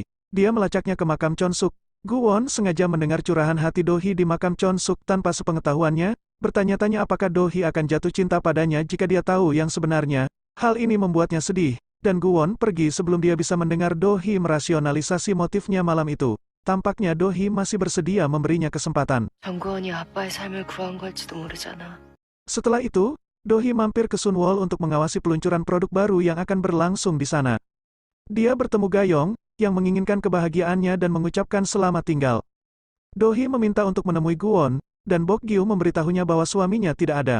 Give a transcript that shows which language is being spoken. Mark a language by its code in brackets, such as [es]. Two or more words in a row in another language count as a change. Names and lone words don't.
[id] Dia melacaknya ke makam Chon-suk. Guwon sengaja mendengar curahan hati Do-hee di makam Chon-suk tanpa sepengetahuannya, bertanya-tanya apakah Do-hee akan jatuh cinta padanya jika dia tahu yang sebenarnya. Hal ini membuatnya sedih, dan Guwon pergi sebelum dia bisa mendengar Do-hee merasionalisasi motifnya malam itu. Tampaknya Do-hee masih bersedia memberinya kesempatan. [ko] 정구원이 아빠의 삶을 구한 걸지도 모르잖아. [id] Setelah itu, Do-hee mampir ke Sunwol untuk mengawasi peluncuran produk baru yang akan berlangsung di sana. Dia bertemu Gayong, yang menginginkan kebahagiaannya dan mengucapkan selamat tinggal. Do-hee meminta untuk menemui Guwon, dan Bok-gyu memberitahunya bahwa suaminya tidak ada.